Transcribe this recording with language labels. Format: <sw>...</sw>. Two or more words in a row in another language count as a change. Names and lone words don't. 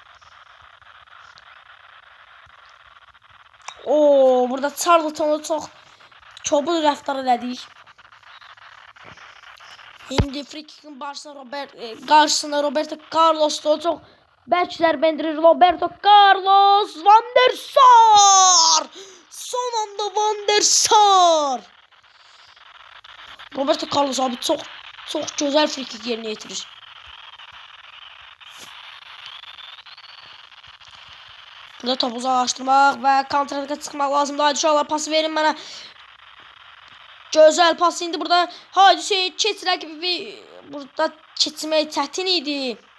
<az>Burada Charlton'u çox çobul rəftar elədik. İndi</az> <en>free kick'in</en> <az>qarşısına Roberto Carlos da çox bərk zərbə endirir. Roberto Carlos Van der Sar. Son anda Van der Sar. Roberto Carlos abi çox gözəl</az> <en>free kick</en> <az>yerinə yetirir. Burada topu uzaqlaşdırmaq və kontrataka çıxmaq lazımdır. Haydi uşaqlar pası verin mənə. Gözəl pas indi burada. Haydi Hüseyin keç rəqibi. Burada keçmək çətin idi.</az>